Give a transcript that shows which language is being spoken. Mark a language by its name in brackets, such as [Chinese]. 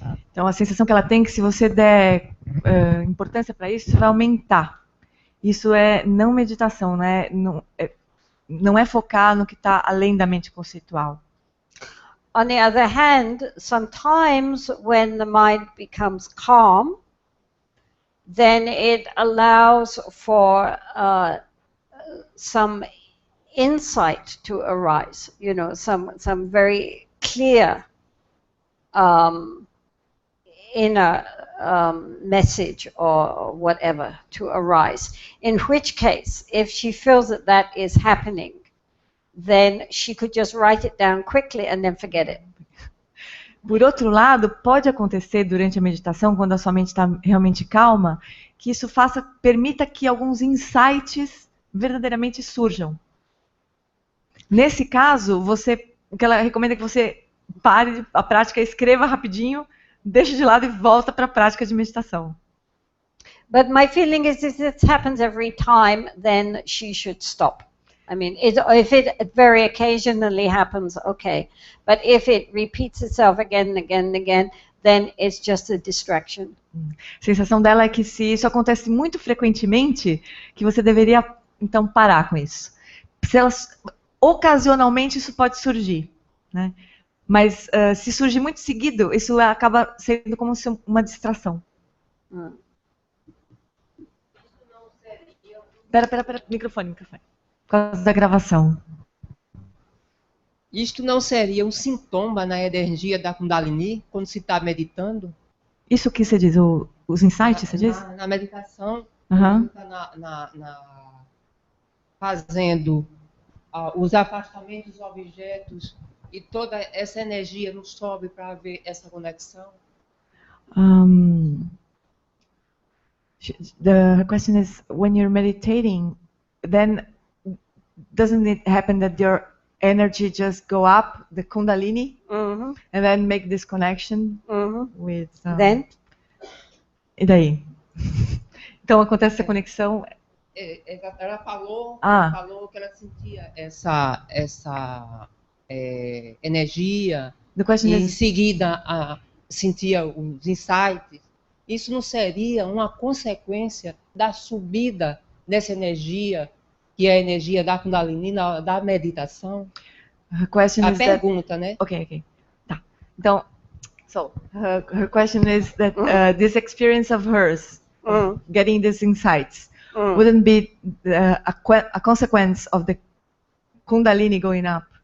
[Portuguese] Então a sensação que ela tem é que se você der importância para isso, você vai aumentar. Isso é não meditação, né? Não é focar no que está além da mente conceitual. [English] On the other hand, sometimes when the mind becomes calm, then it allows for some insight to arise, some very clear inner message or whatever to arise. In which case, if she feels that that is happening, then she could just write it down quickly and then forget it. [Portuguese] Por outro lado, pode acontecer durante a meditação, quando a sua mente está realmente calma, que isso permita que alguns insights verdadeiramente surjam. Nesse caso, o que ela recomenda é que você pare a prática, escreva rapidinho, deixe de lado e volta para a prática de meditação. [English] But my feeling is if this happens every time, then she should stop. I mean, if it very occasionally happens, okay. But if it repeats itself again and again and again, then it's just a distraction. [Portuguese] A sensação dela é que se isso acontece muito frequentemente, que você deveria, então, parar com isso. Ocasionalmente isso pode surgir, né? Mas se surgir muito seguido, isso acaba sendo como uma distração. Pera, microfone. Por causa da gravação. Isto não seria um sintoma na energia da Kundalini, quando se está meditando? Isso que você diz, os insights, você diz? Na meditação, Aham. está fazendo os afastamentos dos objetos e toda essa energia não sobe para haver essa conexão? [English] The question is, when you're meditating, then doesn't it happen that your energy just go up, the Kundalini, Mm-hmm. and then make this connection Mm-hmm. with... Then? [Portuguese] E daí? Então acontece essa conexão. Ela falou que ela sentia essa energia [English] The question [Portuguese] e em [English] is, [Portuguese] seguida sentia os insights. Isso não seria uma consequência da subida dessa energia, que é a energia da Kundalini, da meditação? [English] her question [Portuguese] A [English] is that... [Portuguese] pergunta, né? Okay. Tá. [English] Então, so her question is that this experience of hers, getting these insights, wouldn't be a consequence of the Kundalini going up?